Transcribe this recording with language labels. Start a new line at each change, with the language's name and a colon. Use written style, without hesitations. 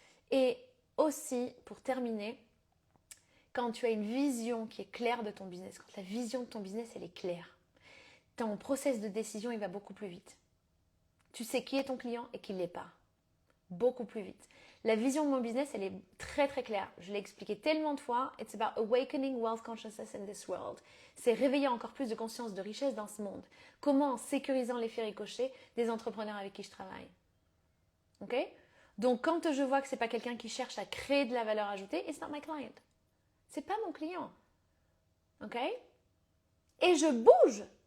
French: Et aussi, pour terminer, quand tu as une vision qui est claire de ton business, quand la vision de ton business, elle est claire, ton process de décision, il va beaucoup plus vite. Tu sais qui est ton client et qui ne l'est pas. Beaucoup plus vite. La vision de mon business, elle est très très claire. Je l'ai expliqué tellement de fois.
English: It's about awakening wealth consciousness in this world.
French: C'est réveiller encore plus de conscience de richesse dans ce monde. Comment? En sécurisant l'effet ricochet des entrepreneurs avec qui je travaille. Ok? Donc quand je vois que c'est pas quelqu'un qui cherche à créer de la valeur ajoutée,
English: it's not my client.
French: C'est pas mon client. Ok? Et je bouge.